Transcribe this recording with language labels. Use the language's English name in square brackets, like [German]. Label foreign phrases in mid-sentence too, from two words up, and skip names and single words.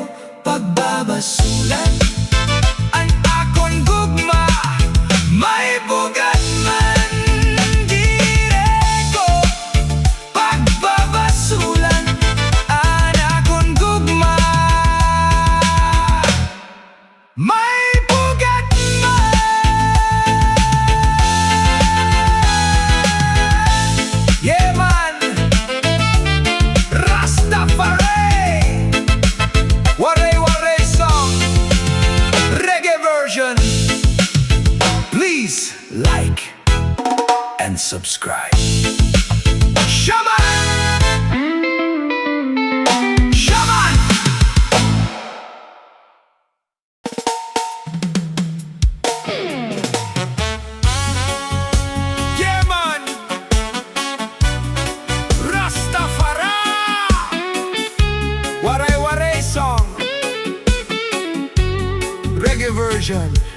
[Waray] pagbabasulan ang akon gugma may bugat man direko pagbabasulan ang akon gugma may bugat man. [English] Yeah man, Rastafari, waray song, reggae version. Please like and subscribe. Shaman, shaman. Yeah man, Rastafari, waray song, reggae version.